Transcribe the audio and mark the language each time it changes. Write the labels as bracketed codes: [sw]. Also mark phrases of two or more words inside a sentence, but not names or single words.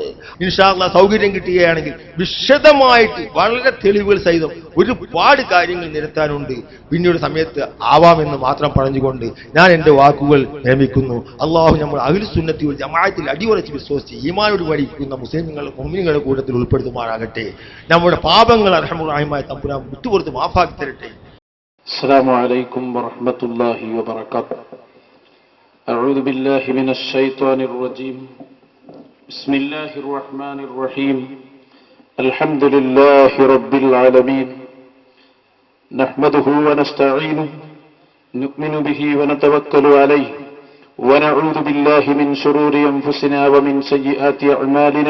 [ar] إن شاء الله [ml] സൗകര്യം കിട്ടുകയാണെങ്കിൽ വിശദമായിട്ട് വളരെ തെളിവുകൾ സഹിതം ഒരുപാട് കാര്യങ്ങൾ നിരത്താനുണ്ട്. പിന്നീട് സമയത്ത് ആവാമെന്ന് മാത്രം പറഞ്ഞുകൊണ്ട് ഞാൻ എന്റെ വാക്കുകൾ നിയമിക്കുന്നു. അള്ളാഹു നമ്മൾ [ar] أهل السنة والجماعة [ml] അടിയുറച്ച് വിശ്വസിച്ച് ഈമാനോട് പഠിക്കുന്ന മുസ്ലിങ്ങളുടെ കൂട്ടത്തിൽ ഉൾപ്പെടുത്തുമാറാകട്ടെ. നമ്മുടെ പാപങ്ങൾ അർഹമുർ-റഹീമായ തമ്പുരാൻ വിട്ടുപുറത്ത് മാഫാക്കി തരട്ടെ. [ar] السلام عليكم ورحمة الله وبركاته. أعوذ بالله من الشيطان الرجيم. بسم الله الرحمن الرحيم. الحمد لله رب العالمين. نحمده ونستعينه نؤمن به ونتوكل عليه ونعوذ بالله من شرور أنفسنا ومن سيئات أعمالنا.